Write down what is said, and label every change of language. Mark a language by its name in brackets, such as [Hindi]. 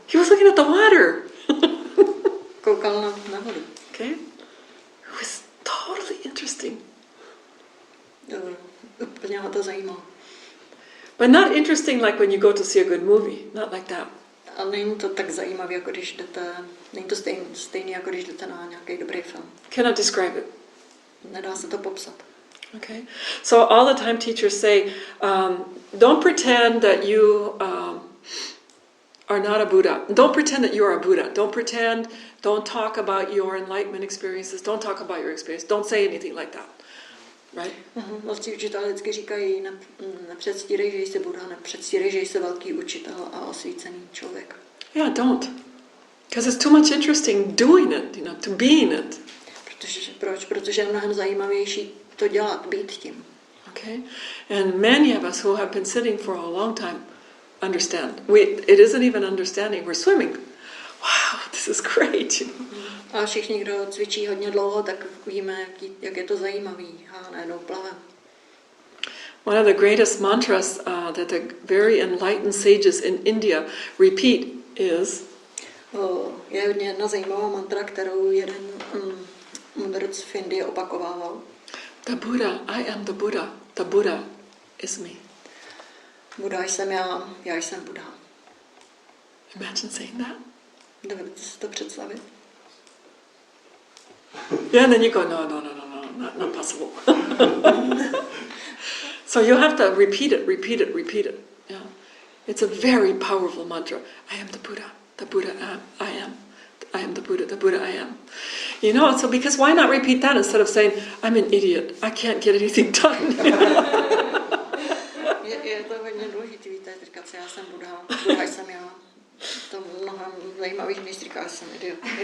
[English] He was looking at the water. [Czech] Koukal na vodu. [English] Okay? It was totally interesting. [Czech] Úplně ho to zajímalo. [English] But not interesting like when you go to see a good movie. Not like that. [Czech] A není to tak zajímavé, jako když jdete, není to stejný, jako když jdete na nějaký dobrý film. [English] Cannot describe it. [Czech] nedá se to popsat. [English] Okay, so all the time teachers say, don't pretend that you are not a Buddha. Don't pretend that you are a Buddha. Don't talk about your enlightenment experiences. Don't talk about your experience. Don't say anything like that. Right? [Czech] Vlastně učitelé vždycky říkají, nepředstírej, že jsi Buddha, nepředstírej, že jsi velký učitel a osvícený člověk. [English] Yeah, don't. Because it's too much interesting doing it, to be in it. [Czech] Proč? Protože je mnohem zajímavější to dělat, být tím. [English] Okay? And many of us who have been sitting for a long time understand. It isn't even understanding, we're swimming. Wow, this is great. [Czech] A všichni, kdo cvičí hodně dlouho, tak víme, jak je to zajímavý a najednou plavem. [English] One of the greatest mantras that the very enlightened sages in India repeat is [Czech] je hodně jedna zajímavá mantra, kterou jeden mudrc v Indii opakovával. [English] The Buddha, I am the Buddha. The Buddha is me. [Czech] Buddha jsem já jsem Buddha. [English] Imagine saying that. [Czech] Dovedete si to představit? [English] Yeah, and then you go, no, not possible. So you have to repeat it. Yeah, it's a very powerful mantra. I am the Buddha. The Buddha I am. I am the Buddha I am. You know, so because why not repeat that instead of saying, I'm an idiot, I can't get anything done. [Czech] Je to hodně důležité, víte, říkat si, já jsem Buddha, Buddha jsem já. To mnohem zajímavější, než říká, já jsem idiot.